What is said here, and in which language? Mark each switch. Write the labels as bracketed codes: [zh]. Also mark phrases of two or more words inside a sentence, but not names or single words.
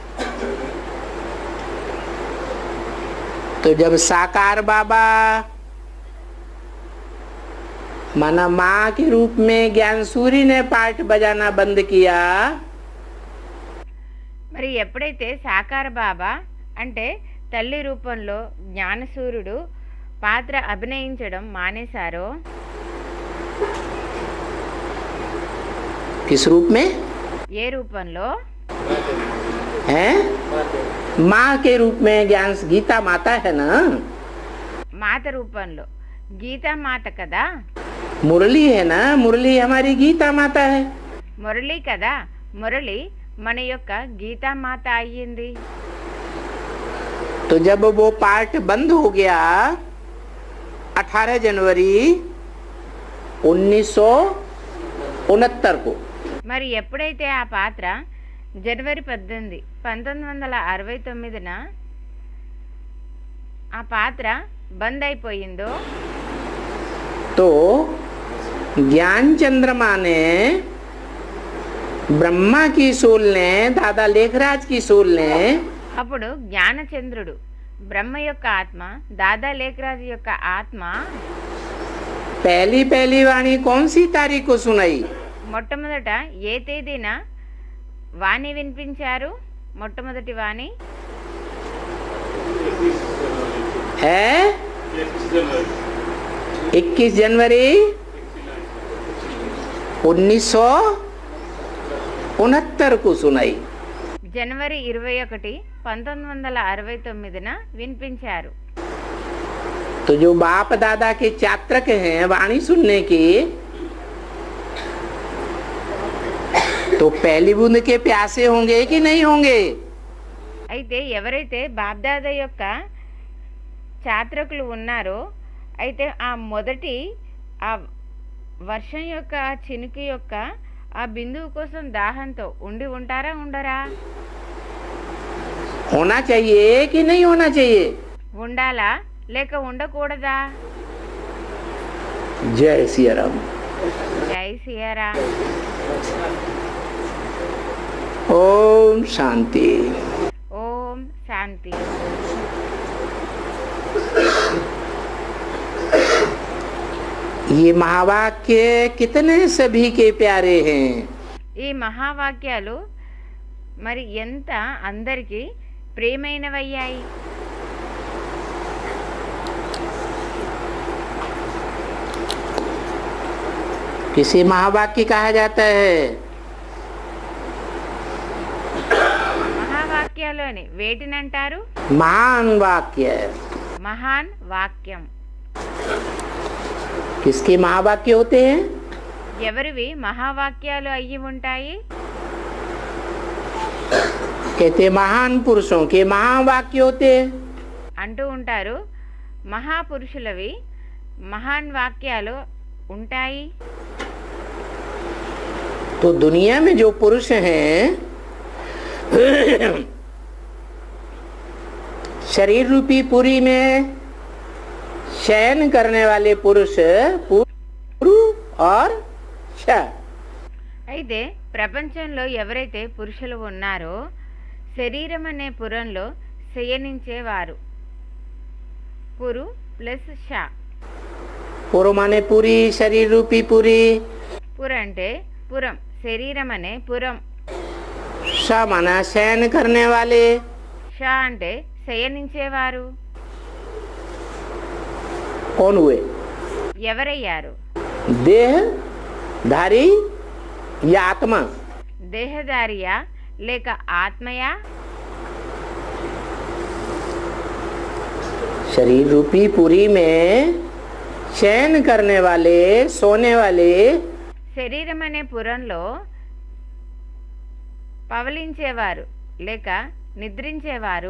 [hi] तो जब साकार बाबा माना माँ के रूप में ज्ञानसूरी ने पार्ट बजाना बंद किया, [te] మరి ఎప్పుడైతే సాకార బాబా అంటే తల్లి రూపంలో జ్ఞానసూర్యుడు పాత్ర అభినయించడం మానేశారో, [hi] किस रूप में [te] ఏ రూపంలో? [hi] है माँ के रूप में ज्ञान गीता माता है ना, [te] మాత రూపంలో. గీతా మాత కదా, [hi] मुरली है ना, मुरली हमारी गीता माता है. [te] మురళి కదా, మురళి మన యొక్క గీతా మాత అయ్యింది. [hi] तो जब वो पार्ट बंद हो गया 18 जनवरी 1969 को, [te] మరి ఎప్పుడైతే ఆ పాత్ర జనవరి 18, 1969న ఆ పాత్ర బంద్ అయిపోయిందో, [hi] तो ज्ञान चंद्रमा ने ब्रह्मा की सोल ने दादा लेखराज की सोल ने [te] అప్పుడు జ్ఞానచంద్రుడు బ్రహ్మ యొక్క ఆత్మ, దాదా లేఖరాజు యొక్క ఆత్మ [hi] पहली वाणी कौन सी तारीख को सुनाई? [te] మొట్టమొదట ఏ తేదీన వాణి వినిపించారు? మొట్టమొదటి వాణి [hi] है 21 जनवरी 1969 को सुनाई. [te] జనవరి 21, 1969న వినిపించారు. [hi] तो जो बाप दादा के चात्रक हैं वाणी सुनने की, तो पहली बूंद के प्यासे होंगे कि नहीं होंगे? [te] అయితే ఎవరైతే బాబ్దాదా యొక్క చాత్రకులు ఉన్నారో, అయితే ఆ మొదటి ఆ వర్షం యొక్క ఆ చినుకు యొక్క ఆ బిందువు కోసం దాహంతో ఉండి ఉంటారా ఉండరా? [hi] होना चाहिए कि नहीं होना चाहिए? [te] ఉండాలా లేక ఉండకూడదా? [hi] जय सिया राम. [te] జై సియారాం. [hi] ओम शांति. [te] ఓం శాంతి. [hi] ये महावाक्य कितने सभी के प्यारे हैं. [te] ఈ మహావాక్యాలు మరి ఎంత అందరికీ ప్రియమైనవయ్యాయి. [hi] किसे महावाक्य कहा जाता है? [te] మహావాక్యాలోని వేటినంటారు? [hi] महान वाक्य है। [te] మహాన్ వాక్యం. [hi] किसके महावाक्य होते हैं? [te] ఎవరివి మహావాక్యాలు అయ్యి ఉంటాయి? [hi] कहते महान पुरुषों के महावाक्य होते हैं। [te] అంటూ ఉంటారు మహాపురుషులవి మహాన్ వాక్యాలు ఉంటాయి. [hi] तो दुनिया में जो पुरुष हैं शरीर रूपी पुरी में शयन करने वाले पुरुष पुरु और श। [te] అయితే ప్రపంచంలో ఎవరైతే పురుషులు ఉన్నారో శరీరం అనే పురంలో శయనించేవారు. పురు ప్లస్ ష. [hi] पुरु माने पूरी, शरीर रूपी पूरी। [te] పుర అంటే పురం, శరీరం అనే పురం. [hi] श माना शयन करने वाले। [te] ష అంటే శయనించేవారు. [hi] कौन हुए? [te] ఎవరయ్యారు? [hi] देहधारी या आत्मा? [te] దేహధారియా లేక ఆత్మయా? [hi] शरीर रूपी पुरी में शयन करने वाले, सोने वाले। [te] శరీరం అనే పురంలో పవలించేవారు లేక నిద్రించేవారు